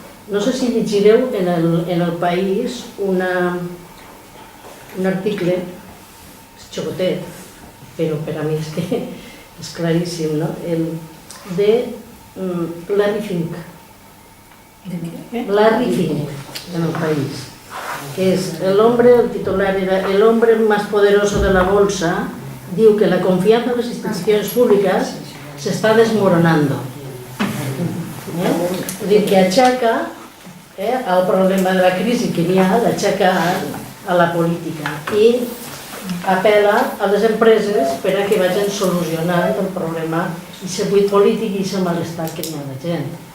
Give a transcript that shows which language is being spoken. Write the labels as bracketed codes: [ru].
[ca] No sé si llegireu en el País un article, és xocotet, però per a mi és claríssim, de Larry Fink. Larry Fink, en el País, que és el titular era [es] el hombre más poderoso de la bolsa. [ca] Diu que [es] la confianza en las instituciones públicas se está desmoronando. [ca] Vull dir que aixeca el problema de la crisi que n'hi ha, l'aixeca a la política i apel·la a les empreses per a que vagin solucionant el problema, aquest buit polític i aquest malestar que n'hi ha la gent.